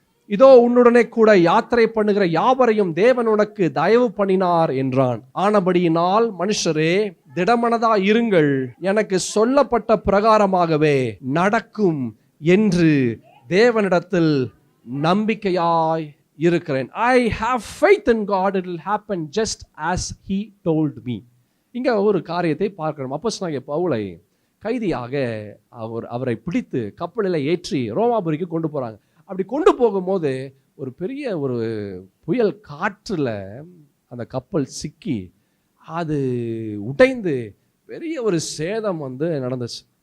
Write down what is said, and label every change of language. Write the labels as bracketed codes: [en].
[ta] இதோ உன்னுடனே கூட யாத்திரை பண்ணுகிற யாவரையும் தேவன் உனக்கு தயவு பண்ணினார் என்றான். ஆனபடியினால் மனுஷரே, திடமனதா இருங்கள், எனக்கு சொல்லப்பட்ட பிரகாரமாகவே நடக்கும் என்று தேவனிடத்தில் நம்பிக்கையாய் இருக்கிறேன். [en] I have faith in God, it will happen just as he told me. [ta] இங்க ஒரு காரியத்தை பார்க்கிறோம். அப்போஸ்தலனாகிய பவுலை கைதியாக அவரை பிடித்து கப்பலில் ஏற்றி ரோமாபுரிக்கு கொண்டு போறாங்க. அப்படி கொண்டு போகும்போது ஒரு பெரிய ஒரு புயல் காற்றுல அந்த கப்பல் சிக்கி அது உடைந்து பெரிய ஒரு சேதம் நடந்துச்சு.